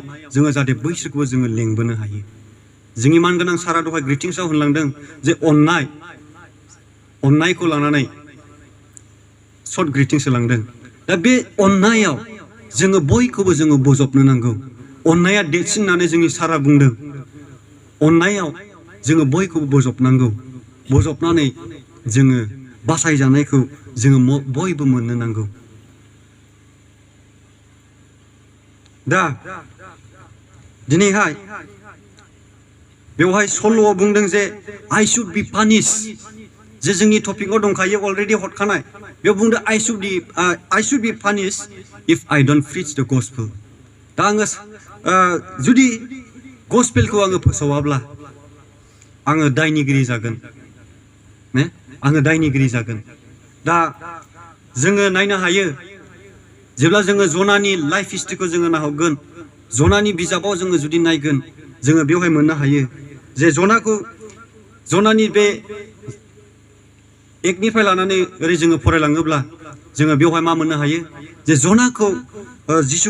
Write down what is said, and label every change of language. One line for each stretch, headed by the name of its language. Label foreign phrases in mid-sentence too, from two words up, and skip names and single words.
Bodo: जोङो जाहाथे बैसोरखौबो जोङो लेंबोनो हायो जोंनि मानगोनां सारा दहाय ग्रिटिंसआव होनलांदों जे अन्नायखौ लानानै सर्ट ग्रिटिंस होलांदों दा बे अन्नायाव जोङो बयखौबो जोङो बजबनो नांगौ अन्नाया देरसिन होननानै जोंनि सारा बुंदों अन्नायाव जोङो बयखौबो बजबनांगौ बजबनानै जोङो बासायजानायखौ जोङो बयबो मोननो नांगौ दा दिनैहाय बेवहाय सल'आव बुंदों जे
English: I should be punished
Bodo: जे जोंनि टपिकआव दंखायो अलरेडि हरखानाय बेयाव बुंदों
English: I should be punished if I don't preach the gospel
Bodo: दा आङो जुदि गस्पेलखौ आङो फोसावाब्ला आङो दायनिगिरि जागोन आङो दायनिगिरि जागोन दा जोङो नायनो हायो जेब्ला जोङो जनानि
English: life history
Bodo: जोङो नाहरगोन जनानि बिजाबाव जोङो जुदि नायगोन जोङो बेवहाय मोननो हायो जे जनानि बे एकनिफ्राय लानानै ओरै जोङो फरायलाङोब्ला जोङो बेवहाय मा मोननो हायो जे जनाखौ जिसु